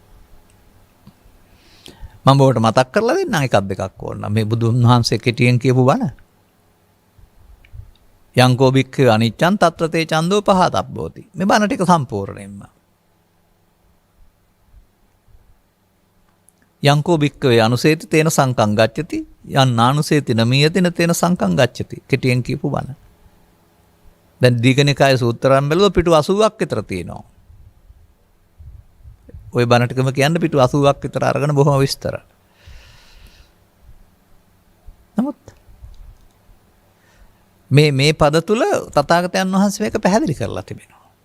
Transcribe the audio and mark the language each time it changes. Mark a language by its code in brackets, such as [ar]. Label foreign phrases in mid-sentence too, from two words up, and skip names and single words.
[si] මම ඔබට මතක් කරලා දෙන්නම් එකක් දෙකක් ඕන. මේ බුදුන් වහන්සේ කෙටියෙන් කියපු බණ. [pi] යංකෝ භික්ඛවේ අනිච්ඡං තත්‍ර තේ ඡන්தோ පහතබ්බෝති. [si] මේ බණ ටික සම්පූර්ණයෙන්ම. [pi] යංකෝ භික්ඛවේ අනුසේති තේන සංකං ගච්ඡති යන් නානුසේති නමීයතින තේන සංකං ගච්ඡති. [si] කෙටියෙන් කියපු බණ. දැන් දීඝනිකායේ සූත්‍රයන් බැලුවා පිටු 80ක් විතර තියෙනවා. ওই බණ ටිකම කියන්න පිටු 80ක් විතර අරගෙන බොහොම විස්තර. නමුත් මේ පද තුල තථාගතයන් වහන්සේ මේක පැහැදිලි කරලා තිබෙනවා.